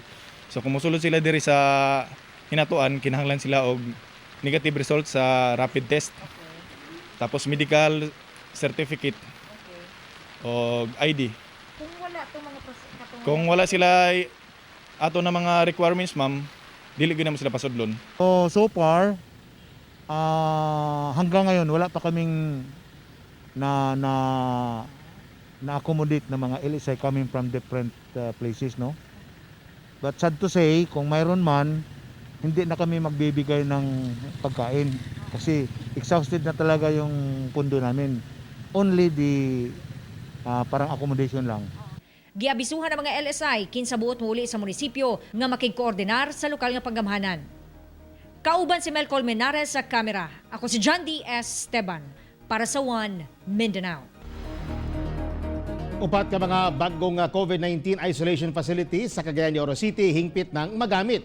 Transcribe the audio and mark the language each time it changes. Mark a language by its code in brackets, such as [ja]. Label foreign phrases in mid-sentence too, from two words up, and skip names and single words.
[ceb] So kung musulod sila diri sa hinatuan, kinahanglan sila og negative result sa rapid test. Tapos medical certificate o ID. Kung wala sila ato na mga requirements, ma'am, dili gyud naman sila pasudlon. [tl] So far hanggang ngayon wala pa kaming na accommodate ng mga LSI [en] coming from different places, [tl] no? [en] But sad to say, [tl] kung mayroon man, hindi na kami magbibigay ng pagkain kasi exhausted na talaga yung pundo namin. [en] Only the parang accommodation lang. [ceb] Giabisuhan ng mga LSI kinsa buot muli sa munisipyo nga makigkoordinar sa lokal nga panggamhanan. Kauban si Mel Colmenares sa kamera. Ako si John D. Esteban para sa One Mindanao. Upat ka mga bagong COVID-19 isolation facilities sa Cagayan de Oro City hingpit ng magamit.